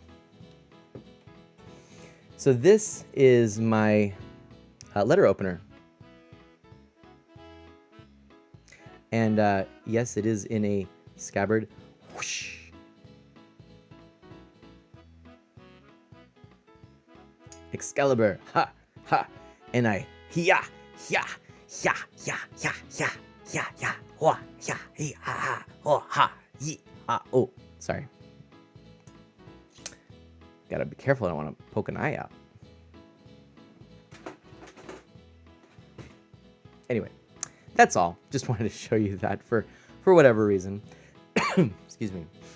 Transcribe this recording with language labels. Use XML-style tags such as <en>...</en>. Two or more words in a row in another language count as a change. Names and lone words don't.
<en>So this is my letter opener. And yes, it is in a scabbard. Whoosh. Excalibur, ha, ha, and I, ya, ya, ya, ya, ya, ya, ya, ya, wa, ya, ya, ha, ha, ha, yi, ha, oh, sorry. Gotta be careful, I don't want to poke an eye out. Anyway, that's all. Just wanted to show you that for whatever reason. Excuse me.</en>